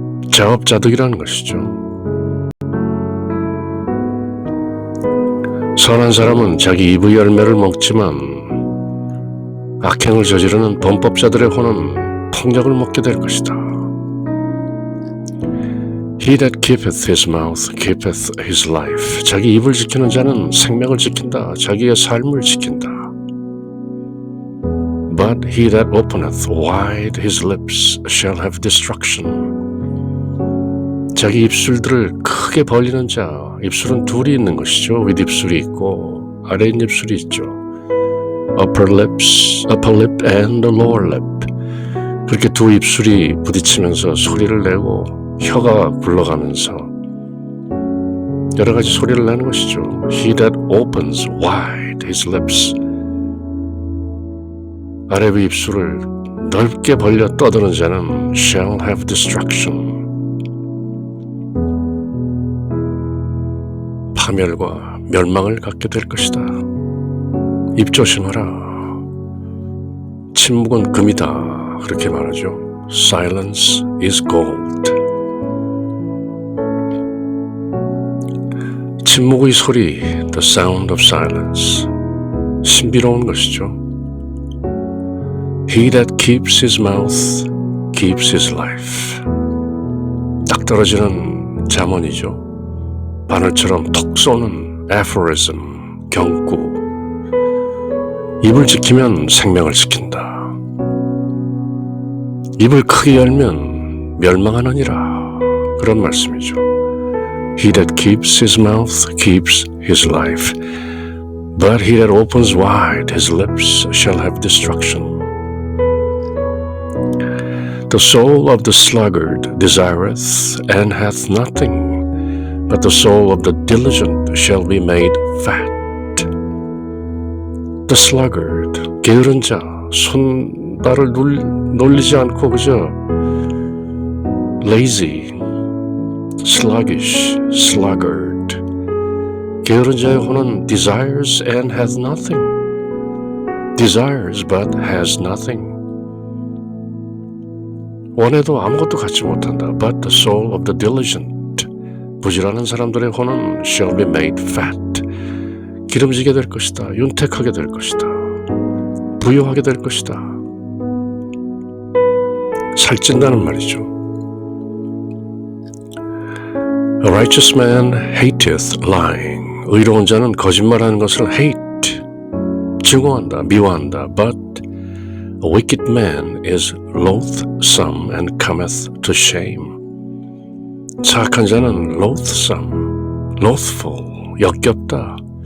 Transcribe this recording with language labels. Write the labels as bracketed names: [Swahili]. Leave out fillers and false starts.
[Korean] 자업자득이라는 것이죠. 선한 사람은 자기 입의 열매를 먹지만 악행을 저지르는 범법자들의 혼은 폭력을 먹게 될 것이다. [English] He that keepeth his mouth keepeth his life. [Korean] 자기 입을 지키는 자는 생명을 지킨다. 자기의 삶을 지킨다. [English] But he that openeth wide his lips shall have destruction. [Korean] 자기 입술들을 크게 벌리는 자, 입술은 둘이 있는 것이죠. 윗입술이 있고 아래 입술이 있죠. [English] upper lip and the lower lip. [Korean] 그렇게 두 입술이 부딪히면서 소리를 내고 혀가 굴러가면서 여러 가지 소리를 내는 것이죠. [English] He that opens wide his lips. [Korean] 아래 위 입술을 넓게 벌려 떠드는 자는 [English] shall have destruction. [Korean] 파멸과 멸망을 갖게 될 것이다. 입 조심하라. 침묵은 금이다. 그렇게 말하죠. [English] Silence is gold. [Korean] 침묵의 소리, [English] the sound of silence. [Korean] 신비로운 것이죠. [English] He that keeps his mouth keeps his life. [Korean] 딱 떨어지는 잠언이죠. 바늘처럼 톡 쏘는 aphorism, 경구. 입을 지키면 생명을 지킨다. 입을 크게 열면 멸망하느니라. 그런 말씀이죠. [English] He that keeps his mouth keeps his life. But he that opens wide his lips shall have destruction. The soul of the sluggard desireth and hath nothing, but the soul of the diligent shall be made fat. [Korean] The sluggard, 게으른 자, 손발을 놀리지 않고 그저 [English] lazy, sluggish, sluggard. [Korean] 게으른 자의 혼은 [English] desires and has nothing. Desires but has nothing. [Korean] 원해도 아무것도 갖지 못한다. [English] But the soul of the diligent. [Korean] 부지런한 사람들의 혼은 [English] shall be made fat. [Korean] 기름지게 될 것이다. 윤택하게 될 것이다. 부유하게 될 것이다. 살찐다는 말이죠. [English] A righteous man hateth lying. [Korean] 의로운 자는 거짓말하는 것을 hate, 증오한다, 미워한다. [English] But a wicked man is loathsome and cometh to shame. [Korean] 사악한 자는 [English] loathsome, loathful, [Korean] 역겹다.